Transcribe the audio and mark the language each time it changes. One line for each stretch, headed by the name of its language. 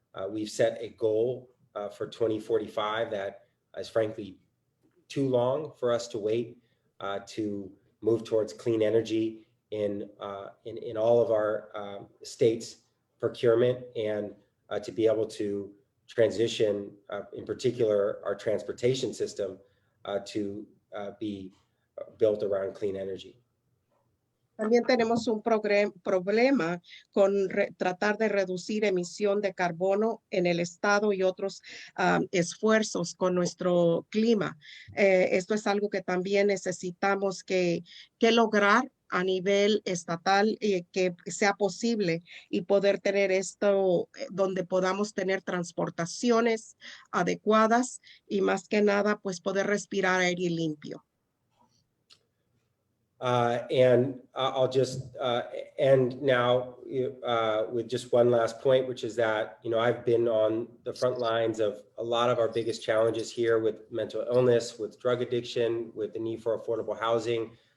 English: We've set a goal for 2045 that is frankly too long for us to wait to move towards clean energy in all of our states' procurement, and to be able to transition, in particular, our transportation system to be built around clean energy.
Spanish: También tenemos un problema con tratar de reducir emisión de carbono en el estado y otros esfuerzos con nuestro clima. Esto es algo que también necesitamos que lograr a nivel estatal, que sea posible y poder tener esto donde podamos tener transportaciones adecuadas y más que nada pues poder respirar aire limpio.
English: And I'll just end now with just one last point, which is that, I've been on the front lines of a lot of our biggest challenges here with mental illness, with drug addiction, with the need for affordable housing.